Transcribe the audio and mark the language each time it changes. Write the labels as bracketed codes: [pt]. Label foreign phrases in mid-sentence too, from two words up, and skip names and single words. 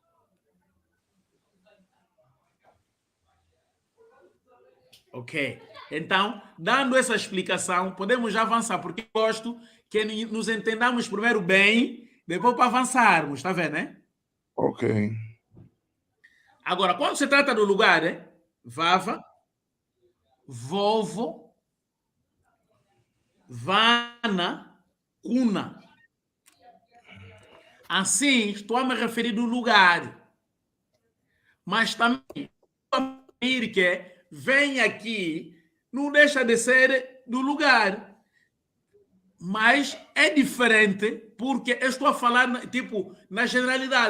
[pt] Ok. Então, dando essa explicação, podemos já avançar, porque eu gosto que nos entendamos primeiro bem, depois para avançarmos, está vendo, né? Ok. Agora, quando se trata do lugar, [kg] vava, vovo, vana, cuna. [pt] Assim, estou a me referir do lugar. Mas também que vem aqui não deixa de ser do lugar. Mas é diferente porque eu estou a falar, tipo, na generalidade.